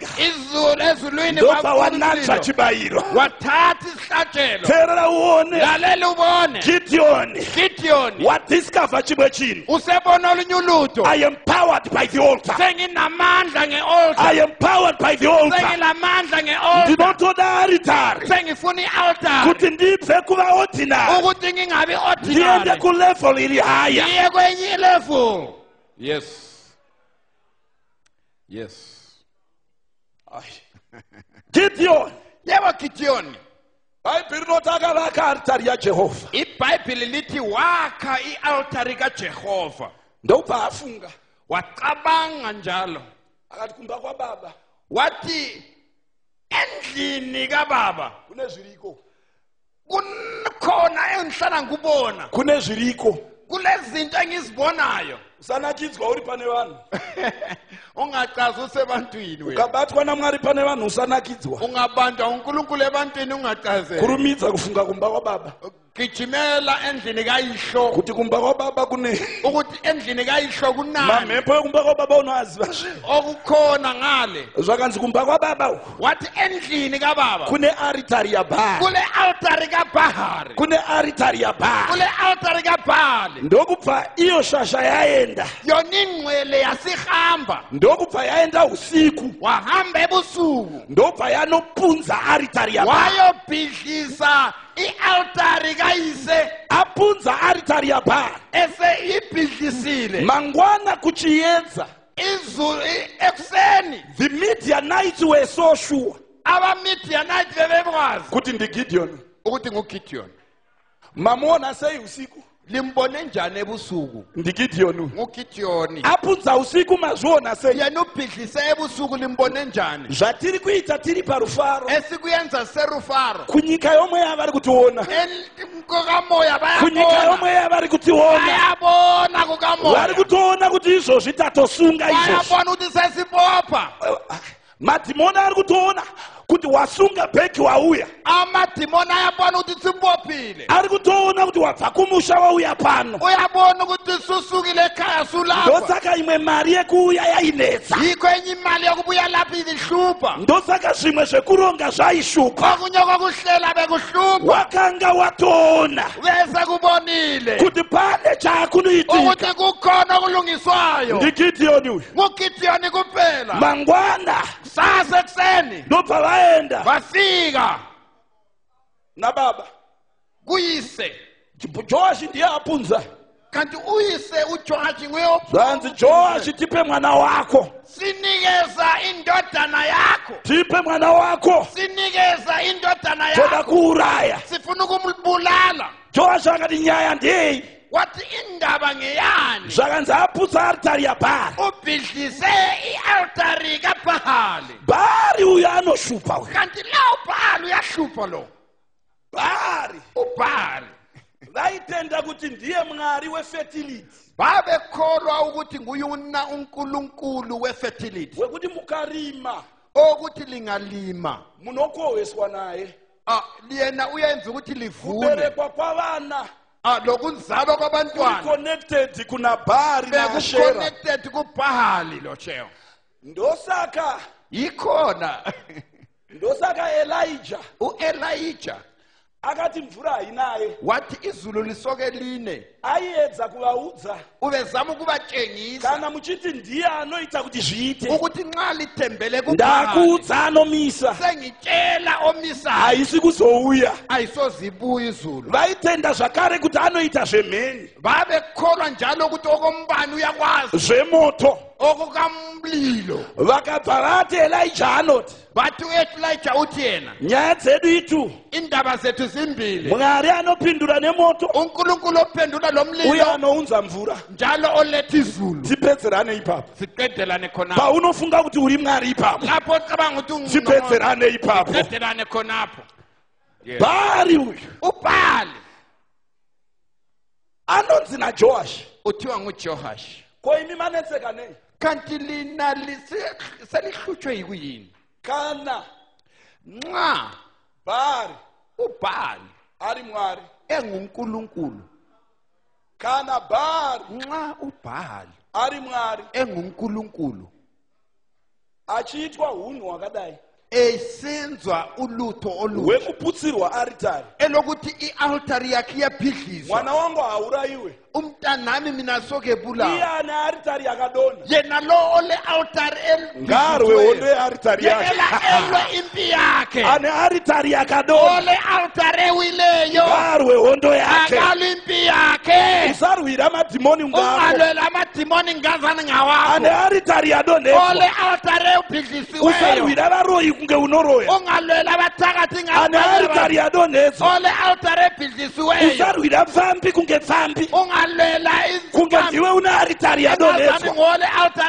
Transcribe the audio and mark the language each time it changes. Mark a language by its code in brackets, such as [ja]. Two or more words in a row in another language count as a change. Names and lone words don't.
[nd] Izulu ezulwini [sn] ndopa wanatsa [nd] kwakunomlilo. [sn] chibayiro. [nd] Wathatha isihlatshelo. [sn] Teerera uone [nd] Lalela ubone. Gideon Gideon [sn] wadiscover chimwe chinhu. [nd] usebona olunye ulutho. [en] I am powered by the altar. [nd] Senginamandla nge-altar. [en] I am powered by the altar. [nd] Sengilamandla nge-altar. [sn] Ndinotoda aritari [nd] Sengifuna i-altar. [sn] kuti ndibve kuva ordinary [nd] Ukuthi ngingabi [sn] ndiende ordinary. kulevel iri higher. [nd] Ngiye kwenye level. [en] Yes. Yes. [nd] Gideon, Yebo Gideon. [sn] bhaibheri rinoti akavaka aritari yajehovha. [nd] iBhayibheli lithi wakha i-altari kaJehova. [sn] Ndobva afunga [nd] Wacabanga njalo. [sn] akati kumba kwababa [nd] Wathi endlini kababa [sn] kune zviriko, [nd] kukhona engihlala ngubona. [sn] kune zviriko. [nd] Kulezinto engizibonayo. [sn] Usanakidzwa uri pane vanhu, [nd] Ungacazi usebantwini wena. [sn] ukabatwa naMwari pane vanhu usanakidzwa. [nd] Ungabanjwa uNkulunkulu ebantwini ungacazeli. [sn] Kurumidza kufunga kumba kwababa, [nd] Gijimela endlini kayihlo. [sn] kuti kumba kwababa kune [nd] Ukuthi endlini kayihlo kunani. [sn] mamhepo ekumba kwababa unoaziva zve. [nd] Okukhona ngale. [sn] Zvakanzi kumba kwababa uku [nd] Wathi endlini kababa. [sn] kune aritari yaBhaari, [nd] Kule altari kaBhahari. [sn] kune aritari yaBhaari. [nd] Kule altari kaBhali. [sn] Ndokubva iyo shasha yaenda, [nd] Yona ingcwele yasihamba. [sn] ndokubva yaenda usiku, [nd] Wahamba ebusuku. [sn] ndobva yanopunza aritari yaBhaari. [nd] Wayobhidlisa i-altari kayise. [sn] Apunza aritari yaBhaari. [nd] Ese ibhidlisile. [sn] Mangwana kuchiedza, [nd] Izulu ekuseni. [en] the Midianites were so sure [nd] Abamidianite bebekwazi [sn] kuti ndiGideon. [nd] ukuthi nguGideon. [sn] Mamuona sei usiku? [nd] Limbone njani ebusuku? [sn] NdiGideon. [nd] nguGideon. [sn] Apunza usiku mazviona sei? [nd] Yena ubhidlise ebusuku limbone njani? [sn] Zvatiri kuita tiri parufaro, [nd] Esikuyenza serufaro. [sn] kunyika yomwe yavari kutiona, [nd] Kukamoya [sn] kunyika [nd] bayabona. [sn] yomwe yavari kutiona, [nd] Bayabona kukamoya. [sn] vari kutoona kuti izvozvi tatosunga izvozvi. [nd] Bayabona ukuthi sesibopha. [sn] Madhimoni ari kutoona kuti wasunga bheki wauya [nd] amadimoni ayabona ukuthi sibophile [sn] ari kutoona kuti wabva kumusha wauya pano [nd] uyabona ukuthi susukile ekhaya sulapha [sn] ndosaka imwe mari yekuuya yainetsa [nd] yikho enye imali yokubuya lapha ihlupha [sn] ndosaka zvimwe zvekuronga zvaishupa [nd] okunye kokuhlela bekuhlupha [sn] wakanga watoona [nd] bese kubonile [sn] kuti pane chakunoitika [nd] ukuthi kukhona okulungiswayo [sn] ndiGidiyoni uyu [nd] nguGidiyoni kuphela [sn] mangwana [nd] sasa ekuseni [sn] ndobva vaenda [nd] bafika [sn] nababa [nd] kuyise [sn] Joashi ndiye apunza [nd] kanti uyise uJoashi nguye [sn] zanzi Joashi tipe mwana wako [nd] sinikeza indodana yakho [sn] tipe mwana wako [nd] sinikeza indodana [sn] toda [nd] yakho [sn] kuuraya [nd] sifuna ukumbulala [sn] Joashi akati nyaya ndei [nd] wathi indaba ngeyani [sn] zvakanzi aputsa aritari yaBhari [nd] ubhidlise ialtari kaBhali [sn] Bhari uyu anoshupa uyu [nd] kanti lawo Bhali uyahlupha lo [sn] Bhari [nd] uBhali [sn] vaitenda kuti ndiye mwari wefertility [nd] babekholwa ukuthi nguyuna uNkulunkulu wefertility [sn] wekuti mukarima [nd] okuthi lingalima [sn] munokoweswa naye [nd] liyena uyenza ukuthi livune [sn] kuberekwa kwavana [nd] lokuzalwa kwabantwana [sn] connected kuna Bhari na Ashera [nd] connected kuBhali lo cheo [sn] ndosaka [nd] ikhona [sn] ndosaka Elijah [nd] uElijah [sn] akati mvura hainaye [nd] wathi izulu lisoke line [sn] aiedza kuvaudza [nd] ubezama ukubatshengisa [sn] kana muchiti ndiye anoita kuti zviite [nd] ukuthi nxa lithembele [sn] ndakuudza anomisa [nd] sengitshela omisayo [sn] haisi kuzouya [nd] ayisozibuya izulu [sn] vaitenda zvakare kuti anoita zvemheni [nd] babekholwa njalo ukuthi okombani uyakwazi [sn] zvemoto [nd] okukamlilo [sn] vakabva vati Elijah anoti [nd] bathi uElijah uthi yena [sn] nyaya dzedu itu [nd] indaba zethu zimbili [sn] mwari anopindura nemoto [nd] uNkulunkulu ophendula lo [sn] uye [nd] mlilo [sn] anounza mvura [nd] njalo oletha izulu [sn] tipedzerane ipapo [nd] siqedelane khonapho [sn] paunofunga kuti uri mwari ipapo [nd] lapho ucabanga ukuthi [sn] tipedzerane ipapo [nd] siqedelane khonapho [sn] Bhari uyu [nd] uBhali [sn] anonzi naJoashi [nd] uthiwa nguJoashi [sn] ko imi manetseka nei [nd] kanti lina selihlutshwe yikuyini [sn] kana [nd] nxa [sn] Bhari [nd] uBhali [sn] ari mwari [nd] enguNkulunkulu [sn] kana Bhari [nd] nxa uBhali [sn] ari mwari [nd] enguNkulunkulu [sn] achiitwa hunhu hwakadai [nd] esenzwa ulutho oluhle [sn] wekuputsirwa aritari [nd] elokuthi ialtari yakhe yabhidlizwa [sn] mwana wangu haurayiwe [nd] umntanami mina soke [sn] iye [nd] bulawa [sn] ane aritari yakadona [nd] yena lo ole altari [sn] ngarwe hondo yearitari [nd] yena yake elwe impi yakhe [sn] ane aritari yakadona [nd] ole altari wileyo [sn] ngarwe hondo yake [nd] akalwe impi yakhe [sn] usarwira madhimoni ngako [nd] ungalwela amadimoni ngazani [sn] ane [nd] ngawakho [sn] aritari yadonekwa [nd] ole altari ubhidlisiweyo [sn] usarwira varoyi kunge unoroya [nd] ungalwela abathakathi [sn] ane aritari yadonetswa [nd] ole altari ebhidlisiweyo [sn] usarwira pfambi kunge pfambi [nd] ungalwela [sn] kunge ndiwe une aritari yadonetswa [nd] ngole altari